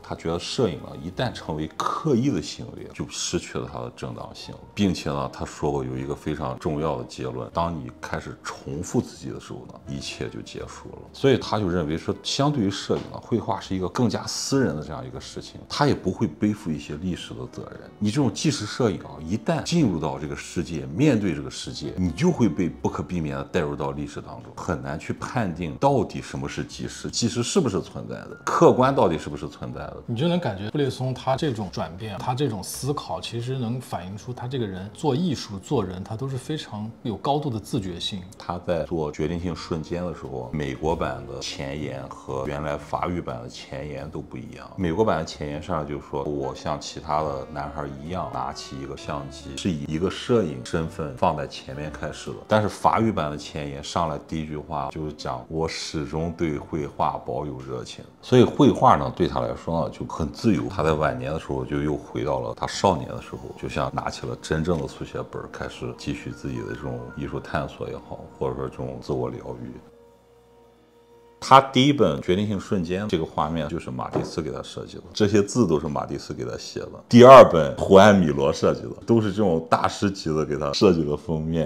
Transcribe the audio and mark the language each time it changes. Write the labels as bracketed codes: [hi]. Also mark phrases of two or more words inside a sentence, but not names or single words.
[zh] 他覺得攝影呢，一旦成為刻意的行為，就失去了它的正當性，並且呢，他說過有一個非常重要的結論：當你開始重複自己的時候呢，一切就結束了。所以他就認為說，相對於攝影呢，繪畫是一個更加私人的這樣一個事情，他也不會背負一些歷史的責任。你這種纪實攝影啊，一旦進入到這個世界，面對這個世界，你就會被不可避免的帶入到歷史當中，很難去判定到底什麼是纪實，纪實是不是存在的，客觀到底是不是存在的。你就能感覺布列松他這種轉變，他這種思考，其實能反映出他這個人做藝術、做人，他都是非常有高度的自覺性。他在做決定性瞬間的時候，美國版的前言和原來法語版的前言都不一樣。美國版的前言上就說，我像其他的男孩一樣拿起一個相機，是以一個攝影身份放在前面開始的。但是法語版的前言上來第一句話就是講，我始終對繪畫保有熱情。所以繪畫呢，對他來說呢就很自由。他在晚年的时候就又回到了他少年的时候，就像拿起了真正的速写本，開始繼續自己的這種藝術探索也好，或者說這種自我療癒。他第一本決定性瞬間，這個畫面就是馬蒂斯給他設計的，這些字都是馬蒂斯給他寫的。第二本胡安米羅設計的，都是這種大師級的給他設計的封面。